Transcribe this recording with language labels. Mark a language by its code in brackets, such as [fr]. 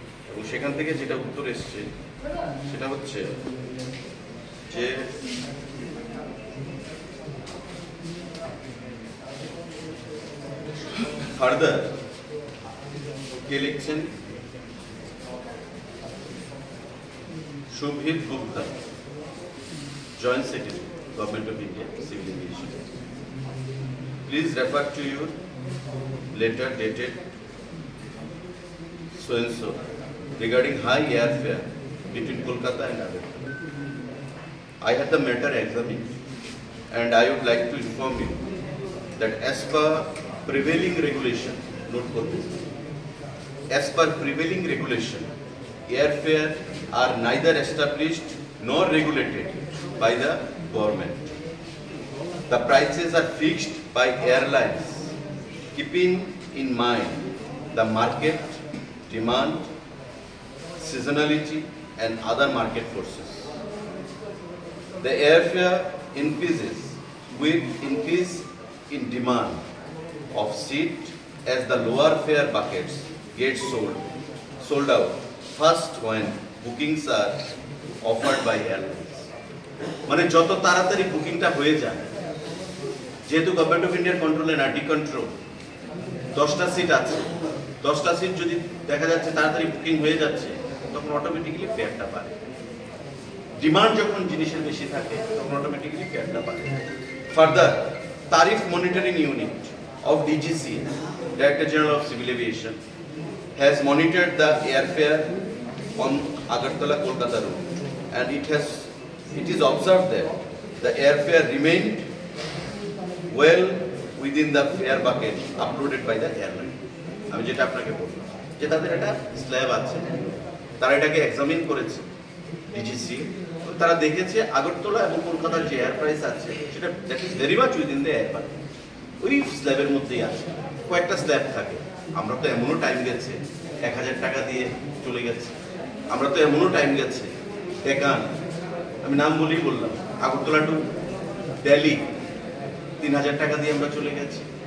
[bn] এবং সেখান থেকে যেটা উত্তর এসছে সেটা হচ্ছে যে ফার্দার কে লিখছেন, Shubhit Gupta, Joint Secretary, Government of India, Civil Aviation. [en] Please refer to your letter dated so and so regarding high airfare between Kolkata and Agartala. I had the matter examined and I would like to inform you that as per prevailing regulation, note for this, as per prevailing regulation, airfare are neither established nor regulated by the government. The prices are fixed by airlines, keeping in mind the market, demand, seasonality and other market forces. The airfare increases with increase in demand of seat as the lower fare buckets get sold out first when bookings are offered by airlines. [bn] মানে যত তাড়াতাড়ি বুকিংটা হয়ে যায়, যেহেতু government of ইন্ডিয়ার কন্ট্রোলে না, ডি কন্ট্রোল, 10টা সিট আছে, 10টা সিট যদি দেখা যাচ্ছে তাড়াতাড়ি বুকিং হয়ে যাচ্ছে, তখন অটোমেটিক্যালি ফেয়ারটা বাড়ে। ডিমান্ড যখন জিনিসের বেশি থাকে তখন অটোমেটিক্যালি ফেয়ারটা বাড়ে। [en] Further, tariff monitoring unit of DGCA, Director General of Civil Aviation, has monitored the airfare on Agartala-Kolkata route, and it is observed that the airfare remained well within the fare bucket uploaded by the airline. [bn] আমি যেটা আপনাকে বললাম যে তাদের একটা slab আছে, তারা এটাকে এক্সামিন করেছে ডিজিসি, তারা দেখেছে আগরতলা এবং কলকাতার যে এয়ার প্রাইস আছে সেটা [en] that is very much within the air bucket, [bn] ওই স্ল্যাবের মধ্যেই আছে। কয়েকটা স্ল্যাব থাকে, আমরা তো এমনও টাইম গেছে 1000 টাকা দিয়ে চলে গেছে, আমরা তো এমনও টাইম গেছে ডেকান, আমি নাম বলেই বললাম, আগরতলা টু দিল্লি 3000 টাকা দিয়ে আমরা চলে গেছি।